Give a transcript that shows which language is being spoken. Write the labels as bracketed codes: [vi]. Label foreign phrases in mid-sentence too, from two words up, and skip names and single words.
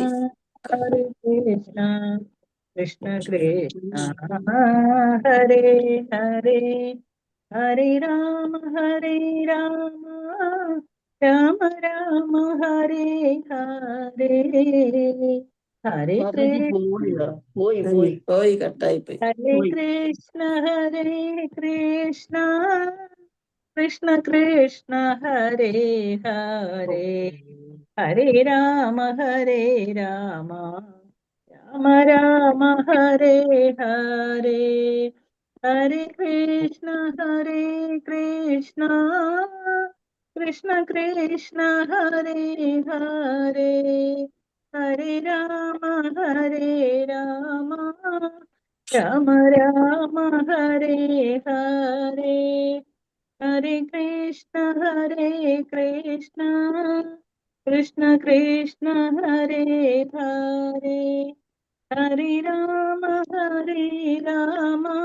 [sa] കൃഷ്ണ കൃഷ്ണ കൃഷ്ണ ഹരേ ഹരേ ഹരേ രാമ രാമ രാമ ഹരേ ഹരേ ഹരേ [ml] മാതാജി കൃഷ്ണ പോയി കട്ടായി പോയി. [sa] ഹരേ കൃഷ്ണ കൃഷ്ണ കൃഷ്ണ ഹരേ ഹരേ ഹരേ രാമ രാമ രാമ ഹരേ ഹരേ ഹരേ കൃഷ്ണ കൃഷ്ണ കൃഷ്ണ ഹരേ ഹരേ ഹരേ രാമ രാമ രാമ ഹരേ ഹരേ ഹരേ കൃഷ്ണ കൃഷ്ണ കൃഷ്ണ ഹരേ ഹരേ ഹരേ രാമ രാമ